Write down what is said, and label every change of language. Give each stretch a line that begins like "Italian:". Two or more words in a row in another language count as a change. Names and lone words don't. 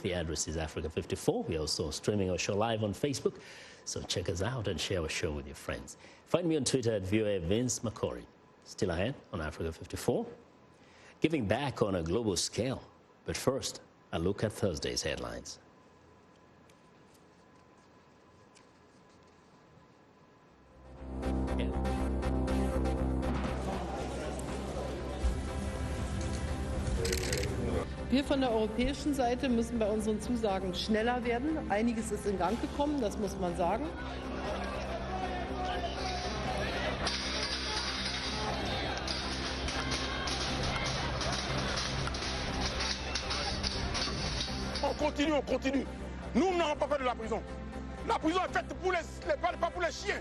English: The address is Africa 54. We're also streaming our show live on Facebook. So check us out and share our show with your friends. Find me on Twitter at VOA Vince McCory. Still ahead on Africa 54. Giving back on a global scale. But first, a look at Thursday's headlines.
German: Wir von der europäischen Seite müssen bei unseren Zusagen schneller werden. Einiges ist in Gang gekommen, das muss man sagen.
French: On continue. Nous n'avons pas peur de la prison. La prison est faite pour pas pour les chiens.